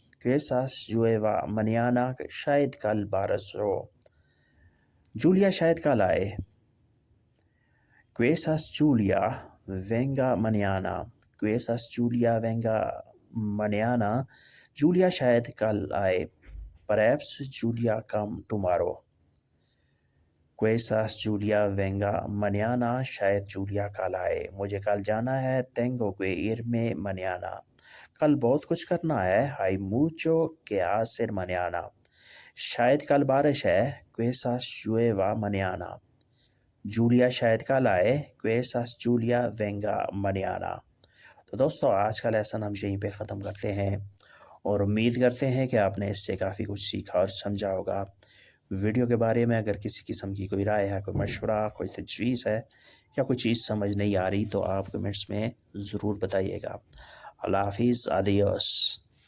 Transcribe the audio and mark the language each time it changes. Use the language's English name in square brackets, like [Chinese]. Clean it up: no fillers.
[Spanish] Quizás llueva mañana. [Urdu] شاید کل بارش ہو. جولیا شاید کل آئے. [Spanish] Quizás Julia venga mañana. Quizás Julia venga mañana. [Urdu] Julia شاید کل آئے. [English] Perhaps Julia come tomorrow. [Spanish] Quizás Julia venga mañana. [Urdu] شاید جولیا کل آئے. مجھے کل جانا ہے. [Spanish] Tengo que irme mañana. [Urdu] کل بہت کچھ کرنا ہے. [Spanish] Hay mucho que hacer mañana. [Urdu] شاید کل بارش ہے. [Spanish] Quizás llueva mañana. [Urdu] جولیا شاید کل آئے. [Spanish] Quizás Julia venga mañana. [Urdu] تو دوستو آج کا لیسن ہم یہیں پہ ختم کرتے ہیں اور امید کرتے ہیں کہ آپ نے اس سے کافی کچھ سیکھا اور سمجھا ہوگا. ویڈیو کے بارے میں اگر کسی قسم کی کوئی رائے ہے, کوئی مشورہ, کوئی تجویز ہے یا کوئی چیز سمجھ نہیں آ رہی تو آپ کمنٹس میں ضرور بتائیے گا. اللہ حافظ. آدیوس.